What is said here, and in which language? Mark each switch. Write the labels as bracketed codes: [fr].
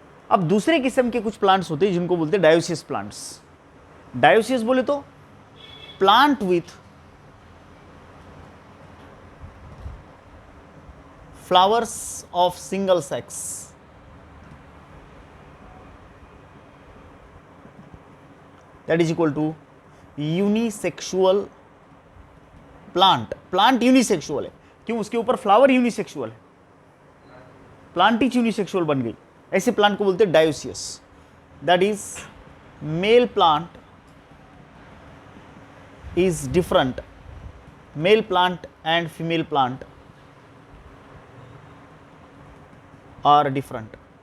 [hi] अब दूसरे किस्म के कुछ प्लांट्स होते हैं जिनको बोलते हैं डायोसियस प्लांट्स. डायोसियस बोले तो [en] Plant with flowers of single sex. That is equal to unisexual plant. [hi] Plant unisexual है. क्यों? उसके ऊपर फ्लावर यूनिसेक्सुअल है, प्लांट ही यूनिसेक्सुअल बन गई. ऐसे प्लांट को बोलते हैं dioecious. [en] That is male plant is different. Male plant and female plant are different.